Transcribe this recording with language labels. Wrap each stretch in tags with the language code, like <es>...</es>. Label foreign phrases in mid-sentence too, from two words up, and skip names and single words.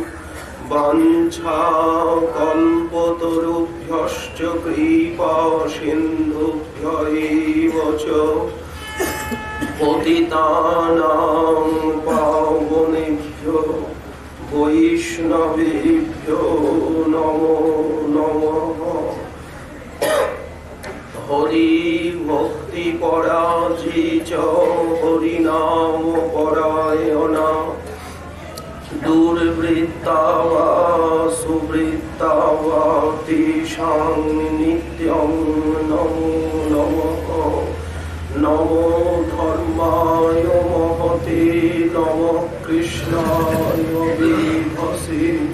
<sa>বাঞ্ছাকল্পতরুভ্যশ্চ কৃপা সিন্ধুভ্যৈব চ পতিতানাং পাবনেভ্যো বৈষ্ণবেভ্যো নমো নমঃ। হরি ভক্তি পরাজিত হরিনাম পরায়ণা দুর্বৃত্তা বা সুবৃত্তা বা তেষাং নিত্যং নমো নমঃ। নমো ধর্মায় মহতে নমঃ কৃষ্ণায় বিভসে।</sa>